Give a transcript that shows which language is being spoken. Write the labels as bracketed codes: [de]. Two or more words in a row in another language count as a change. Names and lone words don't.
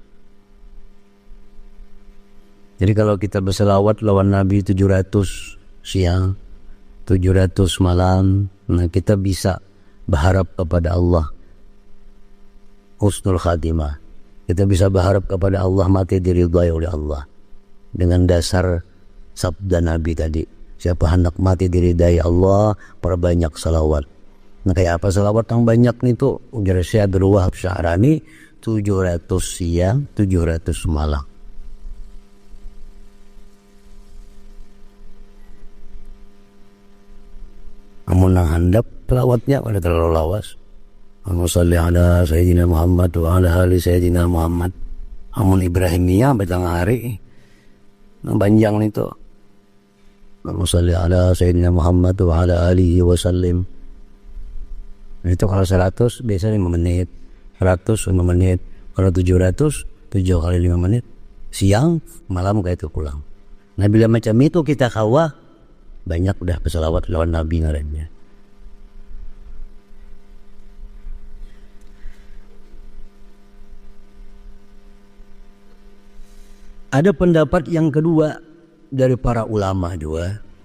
[id] Jadi kalau kita bersalawat lawan Nabi 700 siang, 700 malam, nah kita bisa berharap kepada Allah [ar] حسن الخاتمة. [id] Kita bisa berharap kepada Allah mati diridhai oleh Allah. Dengan dasar sabda Nabi tadi, siapa hendak mati diridhai Allah, perbanyak salawat. [bjn] Nah, kayak apa salawat yang banyak nih tuh? Ujar Syekh Abdul Wahab Asy'arani, 700 siang, 700 malam. Amun nang handap selawatnya pada terlalu lawas. [ar] اللهم صل على سيدنا محمد وعلى آل سيدنا محمد. [bjn] Amun Ibrahimiyah betang hari nang panjang itu. [ar] اللهم صل على سيدنا محمد وعلى آله وسلم. [bjn] Itu kalau 100 biasa 5 menit, 100 5 menit, kalau 700 7 kali 5 menit, siang malam kayak itu pulang. Nah, bila macam itu kita kawah, banyak udah bersalawat lawan Nabi ngarannya. [id] Ada pendapat yang kedua dari para ulama juga.